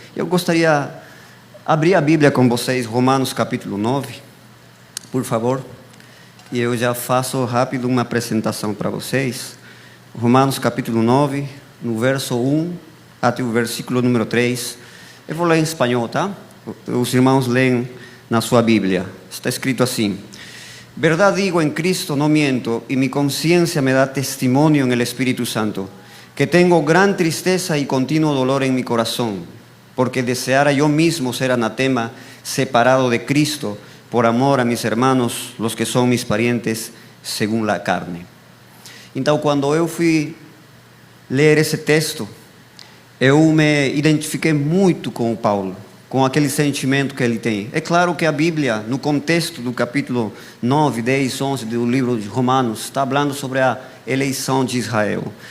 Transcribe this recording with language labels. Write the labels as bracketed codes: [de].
[pt] Eu gostaria de abrir a Bíblia com vocês, Romanos capítulo 9, por favor. E eu já faço rápido uma apresentação para vocês. Romanos capítulo 9, no verso 1 até o versículo número 3. Eu vou ler em espanhol, tá? Os irmãos leem na sua Bíblia. Está escrito assim: [es] Verdad digo en Cristo, no miento, y mi conciencia me da testimonio en el Espíritu Santo, que tengo gran tristeza y continuo dolor en mi corazón, porque deseara yo mismo ser anatema, separado de Cristo, por amor a mis hermanos, los que son mis parientes, según la carne. [pt] Então, quando eu fui ler esse texto, eu me identifiquei muito com o Paulo, com aquele sentimento que ele tem. É claro que a Bíblia, no contexto do capítulo 9, 10, 11 do livro de Romanos, está falando sobre a eleição de Israel.